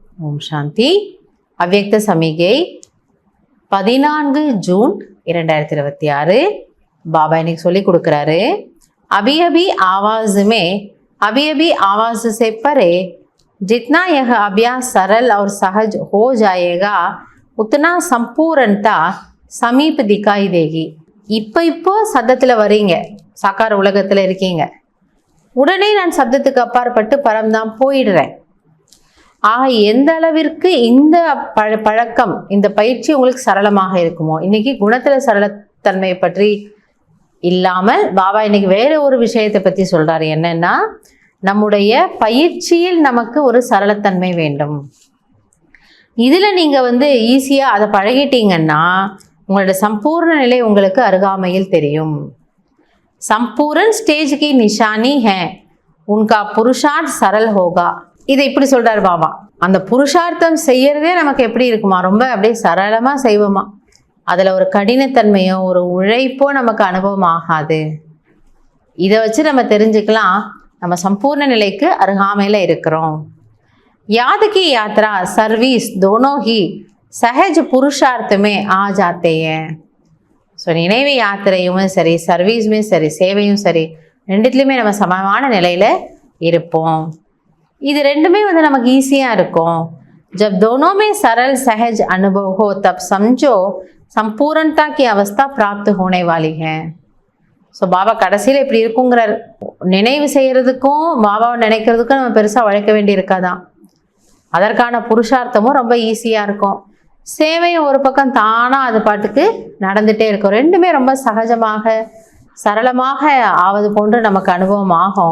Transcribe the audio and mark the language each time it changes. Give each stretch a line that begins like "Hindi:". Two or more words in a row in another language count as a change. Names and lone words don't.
Hindi: ओम शांति.
Tamil: அவ்யக்த சமிகை 14 ஜூன் 2026. பாபா இன்னைக்கு சொல்லி கொடுக்குறாரு,
Hindi: अभी अभी आवाज में अभी अभी आवाज से परे जितना यह अभ्यास सरल और सहज हो जाएगा उतना संपूर्णता समीप दिखाई देगी.
Tamil: இப்போ சத்தத்தில் வரீங்க, சாக்கார உலகத்தில் இருக்கீங்க, உடனே நான் சப்தத்துக்கு அப்பாற்பட்டு பரம்தான் போயிடுறேன். ஆக எந்த அளவிற்கு இந்த பழக்கம், இந்த பயிற்சி உங்களுக்கு சரளமாக இருக்குமோ. இன்னைக்கு குணத்தில் சரளத்தன்மையை பற்றி இல்லாமல் பாபா இன்னைக்கு வேற ஒரு விஷயத்தை பற்றி சொல்றாரு. என்னன்னா, நம்முடைய பயிற்சியில் நமக்கு ஒரு சரளத்தன்மை வேண்டும். இதில் நீங்கள் ஈஸியாக அதை பழகிட்டீங்கன்னா உங்களோட சம்பூர்ண நிலை உங்களுக்கு அருகாமையில் தெரியும்.
Hindi: संपूर्ण स्टेज की निशानी है उनका पुरुषार्थ सरल होगा.
Tamil: இதை இப்படி சொல்றாரு பாபா. அந்த புருஷார்த்தம் செய்யறதே நமக்கு எப்படி இருக்குமா, ரொம்ப அப்படியே சரளமா செய்வோமா. அதுல ஒரு கடினத்தன்மையோ ஒரு உழைப்போ நமக்கு அனுபவம் ஆகாது. இதை வச்சு நம்ம தெரிஞ்சுக்கலாம் நம்ம சம்பூர்ண நிலைக்கு அருகாமையில இருக்கிறோம்.
Hindi: याद की यात्रा सर्विस दोनों ही सहज पुरुषार्थ में आ जाते हैं.
Tamil: ஸோ நினைவு யாத்திரையும் சரி, சர்வீஸுமே சரி, சேவையும் சரி, ரெண்டுத்துலேயுமே நம்ம சமமான நிலையில் இருப்போம். இது ரெண்டுமே நமக்கு ஈஸியாக இருக்கும்.
Hindi: जब दोनों में सरल सहज अनुभव हो तब समझो संपूर्णता की अवस्था प्राप्त होने वाली है.
Tamil: ஸோ பாபா கடைசியில் இப்படி இருக்குங்கிறார். நினைவு செய்கிறதுக்கும் பாபாவை நினைக்கிறதுக்கும் நம்ம பெருசாக உழைக்க வேண்டி இருக்காதான். அதற்கான புருஷார்த்தமும் ரொம்ப ஈஸியாக இருக்கும். சேவையும் ஒரு பக்கம் தானாக அது பாட்டுக்கு நடந்துகிட்டே இருக்கும். ரெண்டுமே ரொம்ப சகஜமாக சரளமாக ஆவது போன்று நமக்கு அனுபவம் ஆகும்.